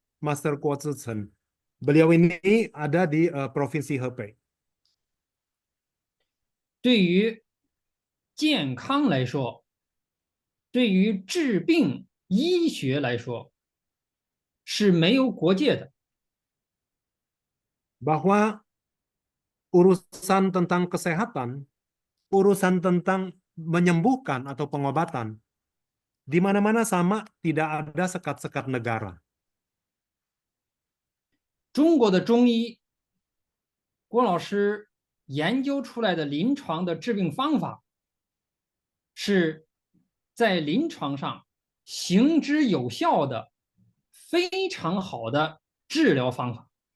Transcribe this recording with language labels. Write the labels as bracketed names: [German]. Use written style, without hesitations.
[Indonesian] Master Kuo Zhichen. Beliau ini ada di Provinsi Hebei. [Chinese] 对于健康来说，对于治病医学来说，是没有国界的。 [Indonesian] Bahwa urusan tentang kesehatan, urusan tentang menyembuhkan atau pengobatan, di mana-mana sama, tidak ada sekat-sekat negara. [Chinese] 中国的中医，郭老师研究出来的临床的治病方法，是在临床上行之有效的、非常好的治疗方法。